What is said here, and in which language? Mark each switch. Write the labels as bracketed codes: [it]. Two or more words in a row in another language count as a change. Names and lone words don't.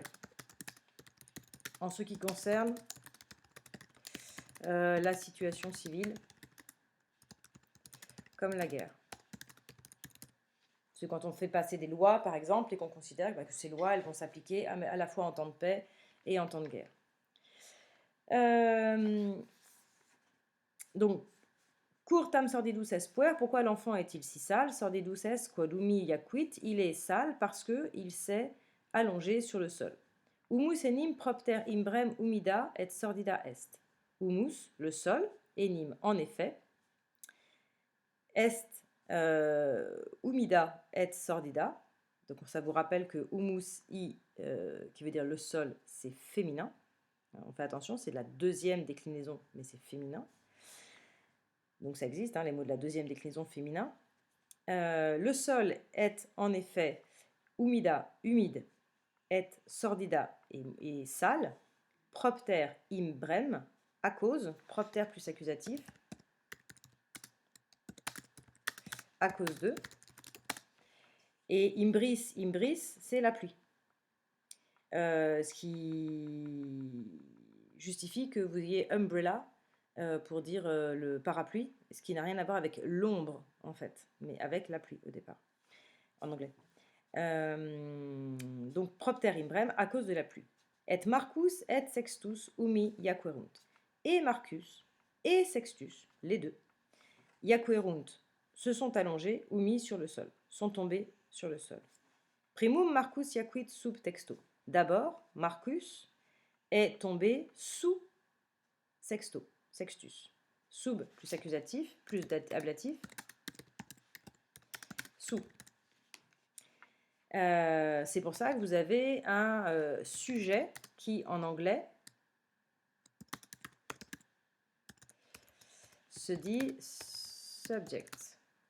[fr] En ce qui concerne la situation civile comme la guerre. C'est quand on fait passer des lois, par exemple, et qu'on considère que ces lois, elles vont s'appliquer à la fois en temps de paix et en temps de guerre. Donc, [la] curtam sordidus est puer, [fr] pourquoi l'enfant est-il si sale? [la] Sordidus est quod umi yaquit, [fr] il est sale parce qu'il s'est allongé sur le sol. [la] Humus enim propter imbrem humida et sordida est. Humus, [fr] le sol, [la] enim, [fr] en effet, [la] est humida et sordida. [fr] Donc ça vous rappelle que humus i, qui veut dire le sol, c'est féminin. On fait attention, c'est la deuxième déclinaison, mais c'est féminin. Donc ça existe, les mots de la deuxième déclinaison féminin. Le sol est en effet humida, humide, et sordida et sale. [la] Propter imbrem, [fr] à cause, propter plus accusatif, à cause de. Et imbris, c'est la pluie. Ce qui justifie que vous ayez umbrella pour dire le parapluie, ce qui n'a rien à voir avec l'ombre en fait, mais avec la pluie au départ, en anglais. Donc [la] propter imbrem, [fr] à cause de la pluie. [la] Et Marcus et Sextus umi yaquerunt. Et Marcus et Sextus, [fr] les deux, yaquerunt, se sont allongés ou mis sur le sol, sont tombés sur le sol. [la] Primum Marcus yaquit sub texto. [fr] D'abord, Marcus est tombé sous sexto, sextus. Sub plus accusatif, plus ablatif. Sous. C'est pour ça que vous avez un sujet qui, en anglais, se dit subject.